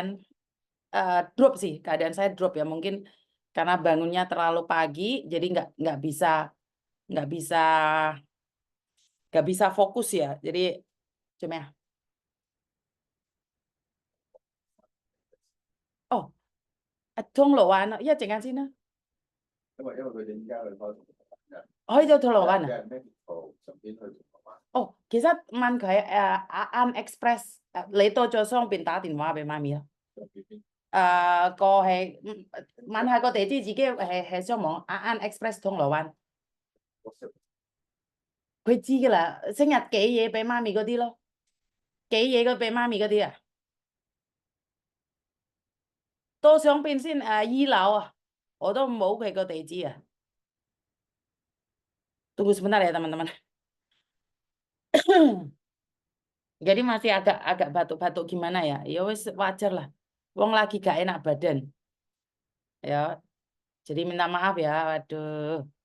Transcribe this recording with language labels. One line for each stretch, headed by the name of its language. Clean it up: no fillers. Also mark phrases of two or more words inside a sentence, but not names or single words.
Indonesian: Drop sih keadaan saya drop ya mungkin karena bangunnya terlalu pagi jadi nggak bisa nggak bisa fokus ya. Jadi cuma ya. Oh, Thong Lo Wan, ya jangan sini. Oh, itu Thong Lo Wan.
Cantonese: Oh,其實問佢啱 express 你到咗雙邊打電話俾媽咪啊？問下個地址自己係上網Express 銅鑼灣，佢知㗎啦，成日寄嘢俾媽咪嗰啲咯，寄嘢嘅俾媽咪嗰啲啊，到上邊先 2樓啊，我都冇佢個地址啊，
Indonesian: tunggu sebentar ya teman-teman. Jadi masih agak batuk-batuk gimana ya?
Javanese: Ya wis wajar lah. Wong lagi gak enak badan.
Indonesian: Ya, jadi minta maaf ya. Waduh.